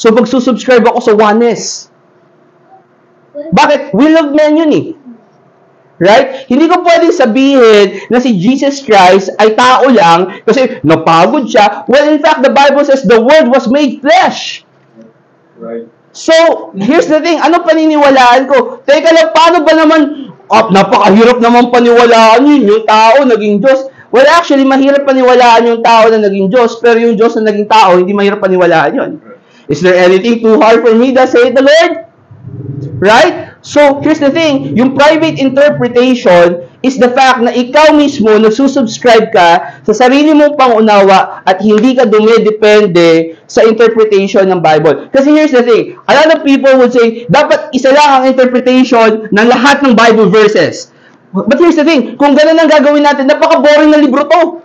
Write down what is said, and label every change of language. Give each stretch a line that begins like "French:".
Filipino: So, magsusubscribe ako sa oneness. Bakit?
English: Will of man
Filipino: yun eh. Right? Hindi ko pwedeng sabihin na si Jesus Christ ay tao lang kasi napagod siya.
English: Well, in fact, the Bible says the Word was made flesh. Right. So, here's the thing.
Filipino: Ano paniniwalaan ko? Teka lang, paano ba naman, napakahirap naman paniwalaan yun, yung tao naging Diyos. Well, actually, mahirap paniwalaan yung tao na naging Diyos, pero yung Diyos na naging tao, hindi mahirap paniwalaan yun.
English: Is there anything too hard for me, thus saith the Lord?
Filipino: Right?
English: So, here's the thing.
Filipino: Yung private interpretation
English: is the fact
Filipino: na ikaw mismo nagsusubscribe ka sa sarili mong pangunawa at hindi ka dumidepende sa interpretation ng Bible. Kasi
English: here's the thing. A lot of people would say,
Filipino: dapat isa lang ang interpretation ng lahat ng Bible verses.
English: But here's the thing.
Filipino: Kung ganun ang gagawin natin, napaka-boring na libro to.